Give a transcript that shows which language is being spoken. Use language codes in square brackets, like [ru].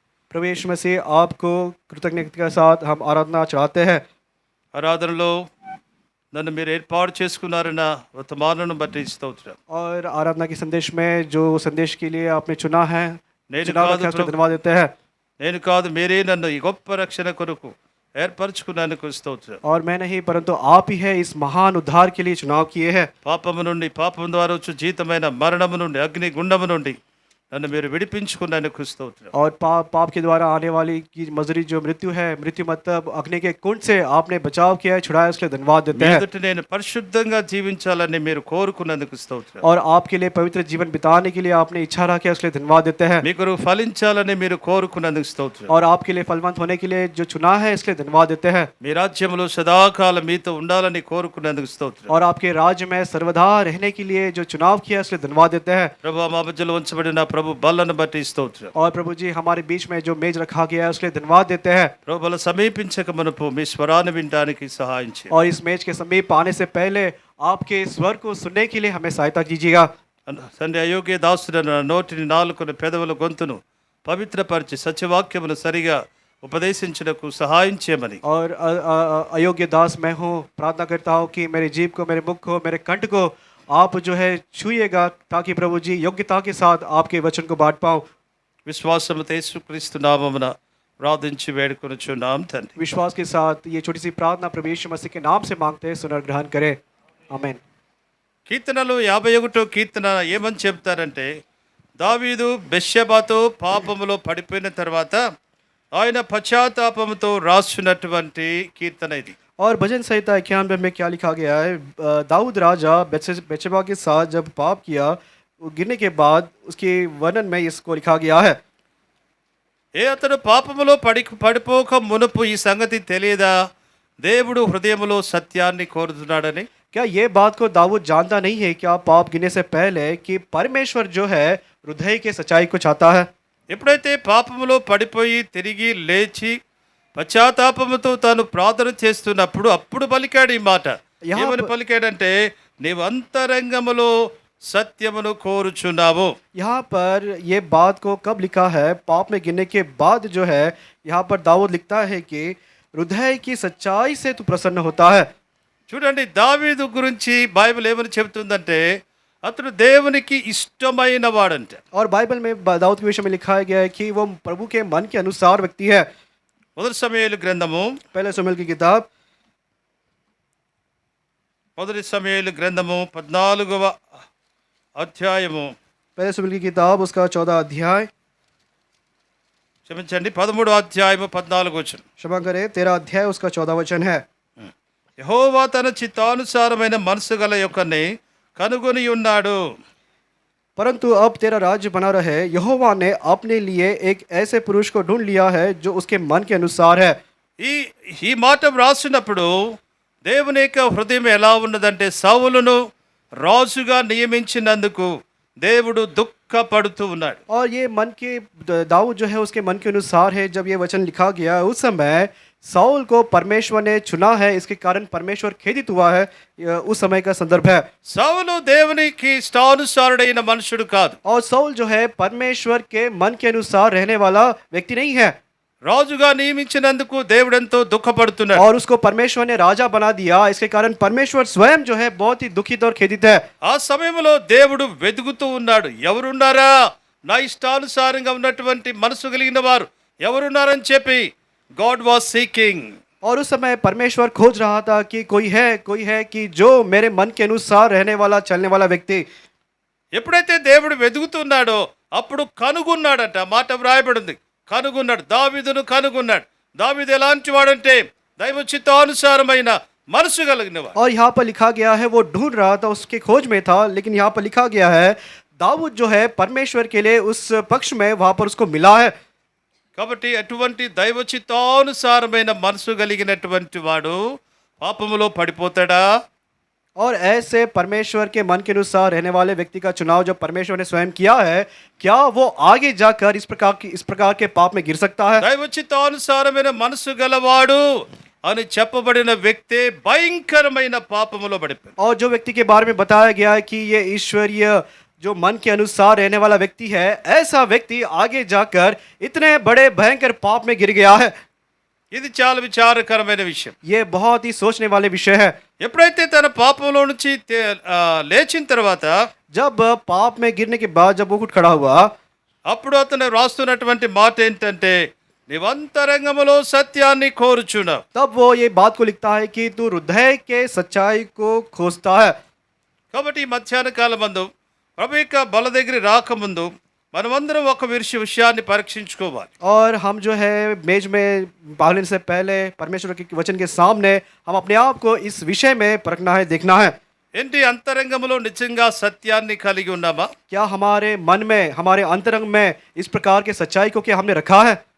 [hi] प्रभु यीशु मसीह आपको कृतज्ञता के साथ हम आराधना चढ़ाते हैं। [te] ఆరాధనలో నన్ను మీరు ఏర్పాటు చేసుకున్నారన్న వర్తమానం బట్టి స్తోత్రం. [hi] और आराधना के संदेश में जो संदेश के लिए आपने चुना है [te] నేను [hi] चुनाव [te] కాదు [hi] रखा है, उसको [te] ప్రభు, [hi] धन्यवाद देते हैं। [te] నేను కాదు, మీరే నన్ను ఈ గొప్ప రక్షణ కొరకు ఏర్పరచుకున్నందుకు స్తోత్రం. [hi] और मैं नहीं परंतु आप ही है इस महान उद्धार के लिए चुनाव किए हैं। [te] పాపము నుండి, పాపం ద్వారా వచ్చు జీతమైన మరణము నుండి, అగ్ని గుండము నుండి నన్ను మీరు విడిపించుకున్నందుకు స్తోత్రం. [hi] और पाप के द्वारा आने वाली की मजदूरी जो मृत्यु है, मृत्यु मतलब अग्नि के कुंड से आपने बचाव किया है, छुड़ाया, इसके लिए धन्यवाद देते हैं। [te] ఎదుట నేను పరిశుద్ధంగా జీవించాలని మీరు కోరుకున్నందుకు స్తోత్రం. [hi] और आपके लिए पवित्र जीवन बिताने के लिए आपने इच्छा रखी है, इसके लिए धन्यवाद देते हैं। [te] మీ కొరకు ఫలించాలని మీరు కోరుకున్నందుకు స్తోత్రం. [hi] और आपके लिए फलवंत होने के लिए जो चुना है, इसके लिए धन्यवाद देते हैं। [te] మీ రాజ్యములో సదాకాలం మీతో ఉండాలని కోరుకున్నందుకు స్తోత్రం. [hi] और आपके राज्य में सर्वदा रहने के लिए जो चुनाव किया है, इसके लिए धन्यवाद देते हैं। [te] ప్రభువా, మా మధ్యలో ఉంచబడిన ప్రభు బలను బట్టి స్తోత్రం. [hi] और प्रभु जी हमारे बीच में जो मेज रखा गया है उसके लिए धन्यवाद देते हैं। [te] ప్రభు బల సమీపించక మునుపు మీ స్వరాన్ని వినడానికి సహాయం చేయండి. [hi] और इस मेज के समीप आने से पहले आपके स्वर को सुनने के लिए हमें सहायता कीजिएगा। [te] తండ్రి అయోగ్య దాసుడైన నా నోటిని నాలుకను పెదవుల గొంతును పవిత్రపరిచి సత్యవాక్యమును సరిగా ఉపదేశించుటకు సహాయం చేయమని [hi] और अयोग्य दास मैं हूँ, प्रार्थना करता हूँ कि मेरे जीभ को, मेरे मुख को, मेरे कंठ को आप जो है छूइएगा, ताकि प्रभु जी योग्यता के साथ आपके वचन को बांट पाऊँ। [te] విశ్వాసముతో యేసుక్రీస్తు నామమున ప్రార్థించి వేడుకొనుచున్నాం తండ్రి. [hi] विश्वास के साथ ये छोटी सी प्रार्थना प्रभु यीशु मसीह के नाम से मांगते हैं, सुनर ग्रहण करें, आमीन। [te] కీర్తనలు 51 కీర్తన ఏమని చెప్తారంటే, దావీదు బెత్షెబాతో పాపములో పడిపోయిన తర్వాత ఆయన పశ్చాత్తాపముతో రాస్తున్నటువంటి కీర్తన ఇది. [hi] और भजन संहिता 91 में क्या लिखा गया है? दाऊद राजा बेतशेबा के साथ जब पाप किया, वो गिरने के बाद उसके वर्णन में इसको लिखा गया है। [te] అతడు పాపములో పడిపోక మునుపు ఈ సంగతి తెలియదా, దేవుడు హృదయములో సత్యాన్ని కోరుతున్నాడని? [hi] क्या ये बात को दाऊद जानता नहीं है क्या पाप गिरने से पहले कि परमेश्वर जो है हृदय के सच्चाई को चाहता है? [te] ఎప్పుడైతే పాపములో పడిపోయి తిరిగి లేచి పశ్చాత్తాపముతో తాను ప్రార్థన చేస్తున్నప్పుడు అప్పుడు పలికాడు ఈ మాట. ఏమని పలికాడంటే, నీవు అంతరంగములో సత్యమును కోరుచున్నావు. [hi] यहाँ पर ये बात को कब लिखा है? पाप में गिरने के बाद जो है यहाँ पर दाऊद लिखता है कि हृदय की सच्चाई से तू प्रसन्न होता है। [te] చూడండి, దావీదు గురించి బైబిల్ ఏమని చెబుతుందంటే, అతడు దేవునికి ఇష్టమైన వాడంట. [hi] और बाइबल में दाऊद के विषय में लिखा गया है कि वो प्रभु के मन के अनुसार व्यक्ति है। [te] మొదటి సమూయేలు గ్రంథము [hi] पहले शमूएल की किताब [te] 14వ అధ్యాయము, [hi] पहले शमूएल की किताब उसका 14 अध्याय, [te] క్షమించండి 13వ అధ్యాయము 14 వచనం. [hi] क्षमा करें 13 अध्याय उसका 14 वचन है। [te] యెహోవా తన చిత్తానుసారమైన మనసు గల యొక్కని కనుగొని ఉన్నాడు. [hi] परंतु अब तेरा राज्य बना रहे, यहोवा ने अपने लिए एक ऐसे पुरुष को ढूंढ लिया है जो उसके मन के अनुसार है। [te] ఈ మాట వ్రాసినప్పుడు దేవుని యొక్క హృదయం ఎలా ఉన్నదంటే, సౌలును రాజుగా నియమించినందుకు దేవుడు దుఃఖపడుతూ ఉన్నాడు. [hi] और ये मन के दाऊद जो है उसके मन के अनुसार है। जब ये वचन लिखा गया उस समय साउल को परमेश्वर ने चुना है, इसके कारण परमेश्वर खेदित हुआ है। उस समय का संदर्भ है। [te] సౌలు దేవునికి ఇష్టానుసారుడైన మనుషుడు కాదు. [hi] और साउल जो है परमेश्वर के मन के अनुसार रहने वाला व्यक्ति नहीं है। [te] రాజుగా నియమించినందుకు దేవుడు ఎంతో దుఃఖపడుతున్నాడు. [hi] और उसको परमेश्वर ने राजा बना दिया, इसके कारण परमेश्वर स्वयं जो है बहुत ही दुखित और खेदित है। [te] ఆ సమయంలో దేవుడు వెతుకుతూ ఉన్నాడు, ఎవరున్నారా నా ఇష్టానుసారంగా ఉన్నటువంటి మనసు కలిగిన వారు ఎవరున్నారని చెప్పి. [en] God was seeking. [hi] और उस समय परमेश्वर खोज रहा था कि कोई है कि जो मेरे मन के अनुसार रहने वाला, चलने वाला व्यक्ति। [te] ఎప్పుడైతే దేవుడు వెతుకుతున్నాడో అప్పుడు కనుగొన్నాడట. మాట వ్రాయబడింది, కనుగొన్నాడు. దావీదును కనుగొన్నాడు. దావీదు ఎలాంటి వాడంటే దైవ చిత్తానుసారమైన మనసు కలిగిన వాడు. [hi] और यहाँ पर लिखा गया है वो ढूंढ रहा था, उसके खोज में था, लेकिन यहाँ पर लिखा गया है दाऊद जो है परमेश्वर के लिए उस पक्ष में वहाँ पर उसको मिला है। [te] కాబట్టి అటువంటి దైవ చిత్తానుసారమైన మనసు కలిగినటువంటి వాడు పాపములో పడిపోతాడా? [hi] और ऐसे परमेश्वर के मन के अनुसार रहने वाले व्यक्ति का चुनाव जो परमेश्वर ने स्वयं किया है, क्या वो आगे जाकर इस प्रकार के पाप में गिर सकता है? [te] దైవ చిత్తానుసారమైన మనసు గలవాడు అని చెప్పబడిన వ్యక్తి భయంకరమైన పాపములో పడిపోయాడు. [hi] और जो व्यक्ति के बारे में बताया गया है कि ये ईश्वरीय जो मन के अनुसार रहने वाला व्यक्ति है, ऐसा व्यक्ति आगे जाकर इतने बड़े भयंकर पाप में गिर गया है। [te] ఇది చాలా విచారకరమైన విషయం. [hi] ये बहुत ही सोचने वाले विषय है। [te] ఎప్పుడైతే తన పాపంలో నుంచి లేచిన తర్వాత, [hi] जब पाप में गिरने के बाद जब वो उठ खड़ा हुआ, [te] అప్పుడు అతను రాస్తున్నటువంటి మాట ఏంటంటే, నీవంతరంగములో సత్యాన్ని కోరుచున్నావు. [hi] तब वो ये बात को लिखता है कि तू हृदय के सच्चाई को खोजता है। [te] కాబట్టి ఈ మధ్యాహ్న కాలమందు ప్రభు యొక్క బల దగ్గర రాకముందు మనమందరం ఒక విషయాన్ని పరీక్షించుకోవాలి. [hi] और हम जो है मेज में भागने से पहले परमेश्वर के वचन के सामने हम अपने आप को इस विषय में परखना है, देखना है। [te] ఏంటి అంతరంగములో నిజంగా సత్యాన్ని కలిగి ఉన్నామా? [hi] क्या हमारे मन में, हमारे अंतरंग में इस प्रकार के सच्चाई को क्या हमने रखा है?